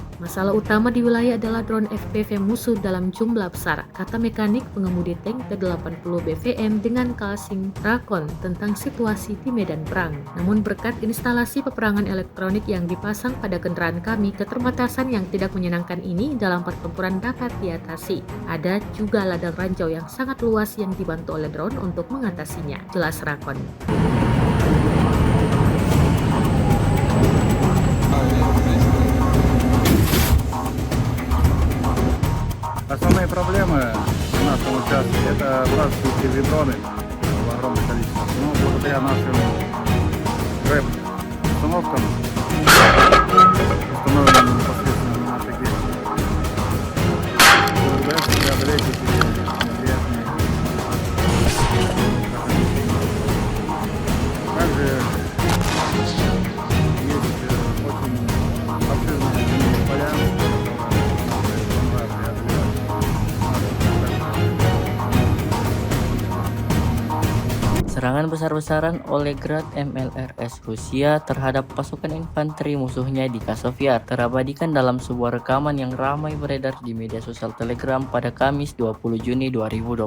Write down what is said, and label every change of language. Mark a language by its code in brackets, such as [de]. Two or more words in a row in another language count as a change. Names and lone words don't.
[id] Masalah utama di wilayah adalah drone FPV musuh dalam jumlah besar, kata mekanik pengemudi tank T-80 BVM dengan Kalsing Rakon tentang situasi di medan perang. Namun berkat instalasi peperangan elektronik yang dipasang pada kendaraan kami, keterbatasan yang tidak menyenangkan ini dalam pertempuran dapat diatasi. Ada juga ladang ranjau yang sangat luas yang dibantu oleh drone untuk mengatasinya, jelas Rakon. [ru] Основные проблемы в нашем участке — это вражеские дроны в огромном количестве. Но благодаря нашим рэп-установкам, установленным непосредственно на таких удается преодолеть эти неприятные ограничения. Также есть очень обширные поля, [id] Serangan besar-besaran oleh Grad MLRS Rusia terhadap pasukan infanteri musuhnya di Kasovyar terabadikan dalam sebuah rekaman yang ramai beredar di media sosial Telegram pada Kamis 20 Juni 2024.